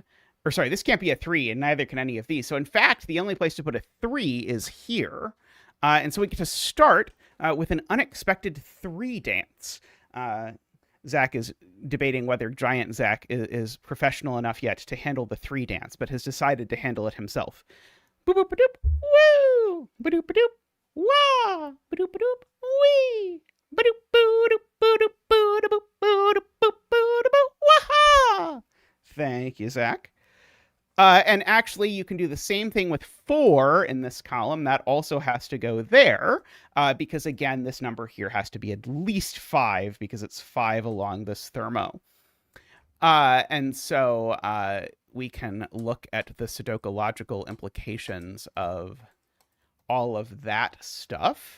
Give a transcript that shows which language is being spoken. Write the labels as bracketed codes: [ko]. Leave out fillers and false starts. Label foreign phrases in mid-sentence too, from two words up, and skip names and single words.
[en] Or sorry, this can't be a 3, and neither can any of these. So in fact, the only place to put a 3 is here. And so we get to start with an unexpected 3 dance. Zach is debating whether Giant Zach is professional enough yet to handle the 3 dance, but has decided to handle it himself. Boop boop doop, woo! Ba-doop doop, wah! Ba-doop doop, wee! Ba-doop doop, ba-doop doop, ba-doop doop, waha! Thank you, Zach. And actually, you can do the same thing with 4 in this column. That also has to go there, because, again, this number here has to be at least 5, because it's 5 along this Thermo. And so we can look at the Sudoku-logical implications of all of that stuff.